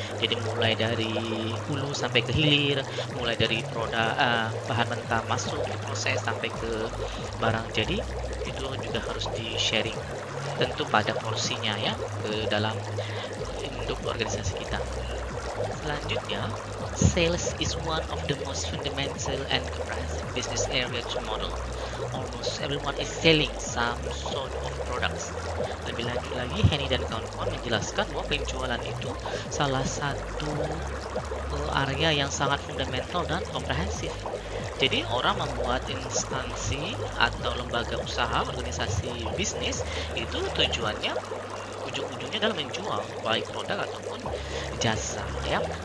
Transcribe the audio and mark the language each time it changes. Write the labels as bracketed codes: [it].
[id] Jadi mulai dari hulu sampai ke hilir, mulai dari produk bahan mentah masuk di proses sampai ke barang jadi, itu juga harus di sharing, tentu pada porsinya ya, ke dalam induk organisasi kita. [en] Selanjutnya, sales is one of the most fundamental and comprehensive business area to model. Almost everyone is selling some sort of products. [id] Lebih lanjut lagi, Henny dan kawan-kawan menjelaskan bahwa penjualan itu salah satu area yang sangat fundamental dan komprehensif. Jadi orang membuat instansi atau lembaga usaha, organisasi bisnis, itu tujuannya ujung-ujungnya adalah menjual baik produk ataupun jasa ya.